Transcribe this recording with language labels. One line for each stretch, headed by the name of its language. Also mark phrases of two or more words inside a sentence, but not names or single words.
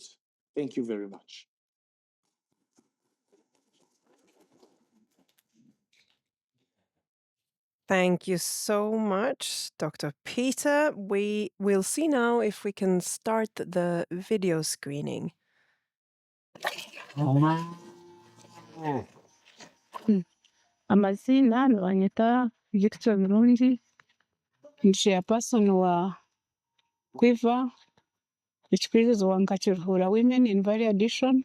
English: Thank you very much. Thank you so much, Dr. Peter. We will see now if we can start the video screening.
Nyankole: Amazina banyita Victor Murungi, ni chairperson wa Quiver ekikuririzibwa nka Kiruhura Women in Valley Addition.